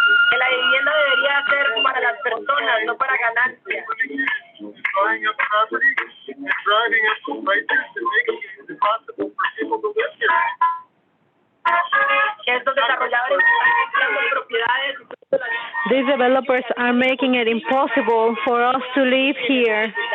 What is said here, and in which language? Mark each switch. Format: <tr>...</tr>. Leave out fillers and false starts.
<es>Que la vivienda debería ser para las personas, no para ganancias.</es> <en>Buying up property and driving up to places to make it impossible for people to live here.</en> <es>Que estos desarrolladores están comprando propiedades.</es> <en>These developers are making it impossible for us to live here.</en>